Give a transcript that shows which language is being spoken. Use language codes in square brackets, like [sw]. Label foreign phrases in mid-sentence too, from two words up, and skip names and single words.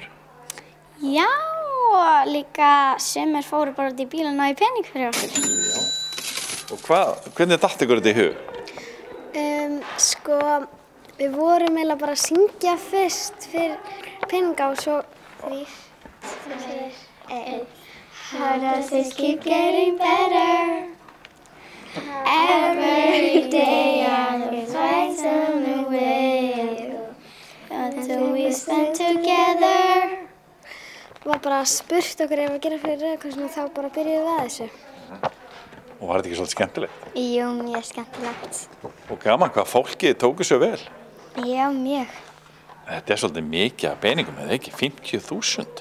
[is] Já, og líka sumir fóru bara út í bíl og náði pening fyrir okkur. Já. Og hvernig datt ykkur þetta í hug? Við vorum eiginlega bara að syngja fyrst fyrir peninga og svo 3, 2, 1. [en] How does this keep getting better? Every day I look twice on the way until we spend together. [is] Var bara spurt okkur ef að gera fyrir Rauða krossinn og þá bara byrjuðum við að þessu. Og var þetta ekki svolítið skemmtilegt? Jú, mjög skemmtilegt. Og gaman hvað fólki tóku svo vel? Já, mjög. Þetta er svolítið mikið af peningum, eða ekki? 50.000?